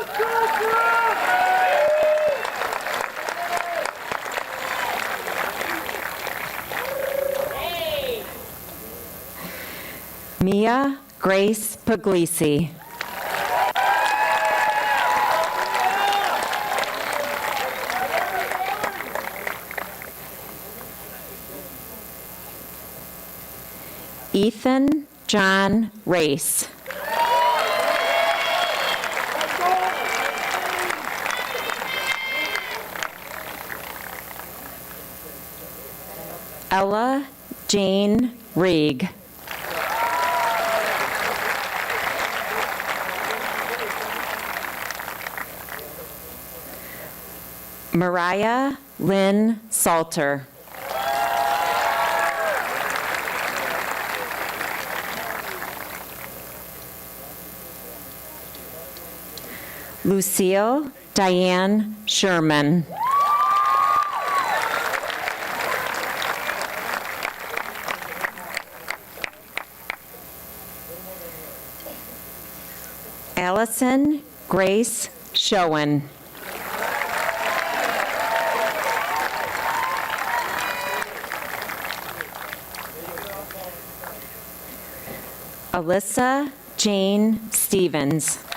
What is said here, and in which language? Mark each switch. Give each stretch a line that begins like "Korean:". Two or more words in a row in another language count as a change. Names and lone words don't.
English: Mia Grace Puglisi. Ethan John Race. Ella Jane Reig. Mariah Lynn Salter. Lucille Diane Sherman. Allison Grace Schoen. Alyssa Jane Stevens.